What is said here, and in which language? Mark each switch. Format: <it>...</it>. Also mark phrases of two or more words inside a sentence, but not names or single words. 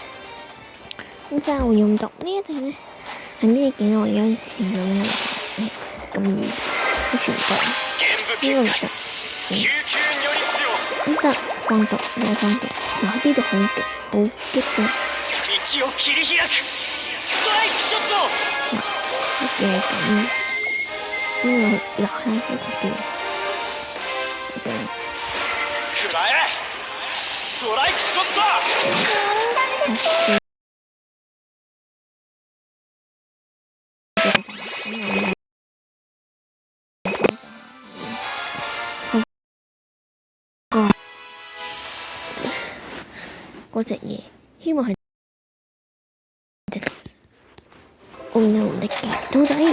<yue>咁就會用到呢一隻咧，係咩嘅？我而家試咗呢個，咁遠，好似唔得，呢個唔得，唔得，放毒，我放毒，嗱呢度好激，好激嘅。乜嘢咁？呢個落下嗰個嘅。</yue> <ja>ストライクショット！</ja> <yue>嗰隻嘢，希望係隻我有能力嘅兔仔啊！</yue>